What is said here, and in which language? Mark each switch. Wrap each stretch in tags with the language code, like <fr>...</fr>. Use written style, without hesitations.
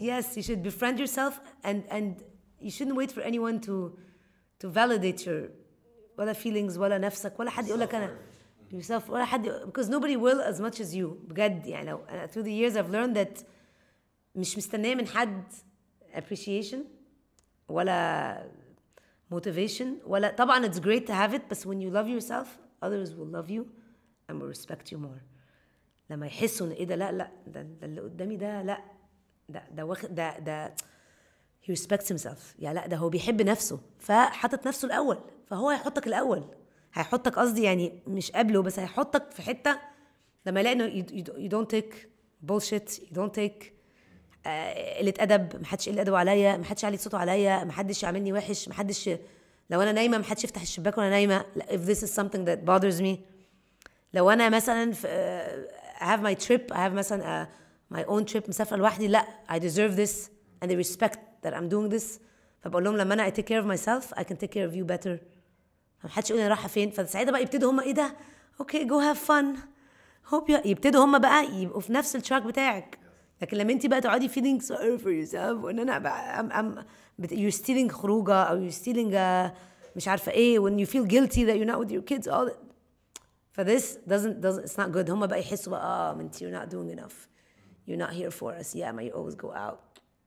<en>Yes, you should befriend yourself and you shouldn't wait for anyone to validate your ولا feelings</en> <ar>ولا نفسك ولا حد يقول لك أنا</ar> <en>yourself</en> <ar>ولا حد,</ar> <en>because nobody will as much as you</en> <ar>بجد يعني.</ar> <en>لو through the years I've learned that</en> <ar>مش مستنية من حد</ar> <en>appreciation ولا motivation</en> <ar>ولا طبعا</ar> <en>it's great to have it, but when you love yourself others will love you and will respect you more.</en> <ar>لما يحسوا ان ايه ده لا ده اللي قدامي ده لا ده واخد ده</ar> <en>he respects himself</en> <ar>يعني لا ده هو بيحب نفسه فحطت نفسه الأول, فهو هيحطك الأول, هيحطك قصدي يعني مش قبله بس هيحطك في حتة لما يلاقي انه</ar> <en>you don't take bullshit, you don't take</en> <ar>قلة أدب, محدش قلة أدب عليا, محدش يعلي صوته عليا, محدش يعملني وحش, محدش لو أنا نايمة محدش يفتح الشباك وأنا نايمة.</ar> <en>if this is something that bothers me,</en> <ar>لو أنا مثلا</ar> <en>I have my trip, I have مثلا my own trip</en> <ar>مسافرة لوحدي, لا</ar> <en>I deserve this and they respect that I'm doing this,</en> <ar>فبقول لهم لما أنا</ar> <en>I take care of myself I can take care of you better.</en> <ar>محدش يقول لي رايحة فين, فساعتها بقى يبتدوا هم ايه ده</ar> <en>okay go have fun hope</en> <ar>يبتدوا هم بقى يبقوا في نفس التراك بتاعك.</ar> <en>لكن</en> <ar>لما انت بقى تقعدي</ar> <en>feeling sorry for yourself</en> <ar>وان انا بقى</ar> <en>you're stealing خروجه او you're stealing</en> <ar>مش عارفه ايه,</ar> <en>when you feel guilty that you're not with your kids all that. For this doesn't it's not good.</en> <ar>هم بقى يحسوا بقى انت</ar> <en>you're not doing enough, you're not here for us, yeah you always go out.</en>